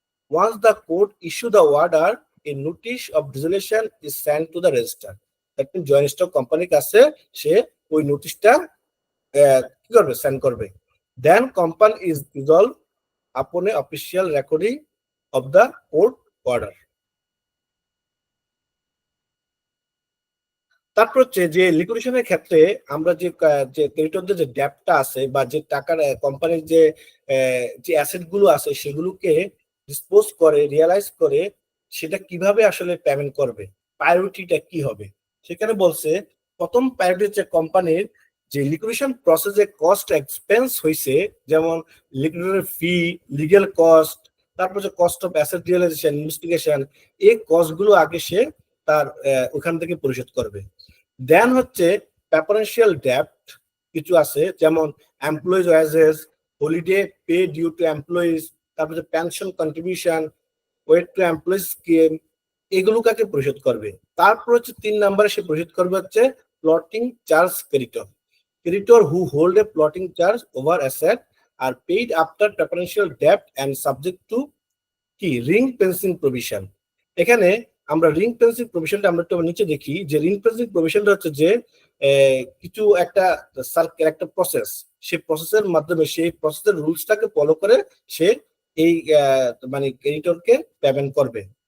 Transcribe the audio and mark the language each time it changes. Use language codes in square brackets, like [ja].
[en] Once the court issue the order, a notice of dissolution is sent to the register. That means [bn] joint stock company কাছে সে ওই নোটিশটা কি করবে, send করবে। [en] Then company is dissolved upon a official recording of the court order. [bn] তারপর হচ্ছে যে লিকুইডেশনের ক্ষেত্রে আমরা যে ক্রেডিটরদের যে ডেটটা আছে বা যে টাকার কোম্পানির যে অ্যাসেট গুলো আছে সেগুলোকে ডিসপোজ করে রিয়ালাইজ করে সেটা কিভাবে আসলে পেমেন্ট করবে, প্রায়োরিটিটা কি হবে। সেখানে বলছে প্রথম প্রায়োরিটি হচ্ছে কোম্পানির যে লিকুইডেশন প্রসেসে কস্ট এক্সপেন্স হয়েছে, যেমন লিকুইডেটরের ফি, লিগ্যাল কস্ট, তারপর যে cost of asset realisation, investigation, এই কস্ট গুলো আগে সে তার ওখান থেকে পরিশোধ করবে। দেন হচ্ছে প্রেফারেন্সিয়াল ডেট কিছু আছে, যেমন employees wages, [en] holiday pay due to employees, [bn] তারপর pension contribution, wait two employees scheme, এগুলো কাকে পরিশোধ করবে। তারপর হচ্ছে 3 নম্বরে সে পরিশোধ করবে হচ্ছে plotting charge creditor. [en] Creditor who hold a plotting charge over asset are paid after preferential debt and subject to কি ring fencing provision. [bn] এখানে আমরা রিং ফেন্সিং প্রভিশনটা আমরা একটু নিচে দেখি যে রিং ফেন্সিং প্রভিশনটা হচ্ছে যে কিছু একটা সার্কেল, একটা প্রসেস, সেই প্রসেসের মাধ্যমে সেই প্রসেসের রুলসটাকে ফলো করে সে এই মানে ক্রেডিটরকে পেমেন্ট করবে।